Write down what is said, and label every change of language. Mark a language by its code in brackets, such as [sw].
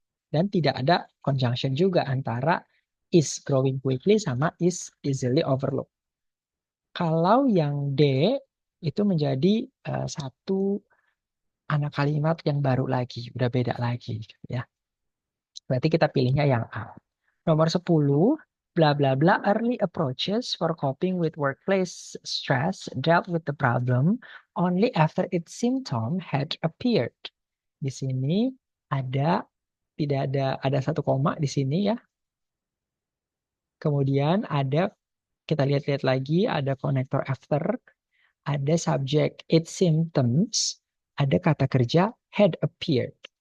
[id] Dan tidak ada conjunction juga antara [en] is growing quickly [id] sama [en] is easily overlooked. [id] Kalau yang D itu menjadi satu anak kalimat yang baru lagi, udah beda lagi ya. Berarti kita pilihnya yang A. Nomor 10, [en] bla bla bla early approaches for coping with workplace stress dealt with the problem only after its symptom had appeared. [id] Di sini ada tidak ada satu koma di sini ya. Kemudian ada kita lihat-lihat lagi ada konektor after, ada subjek its symptoms, ada kata kerja had appeared.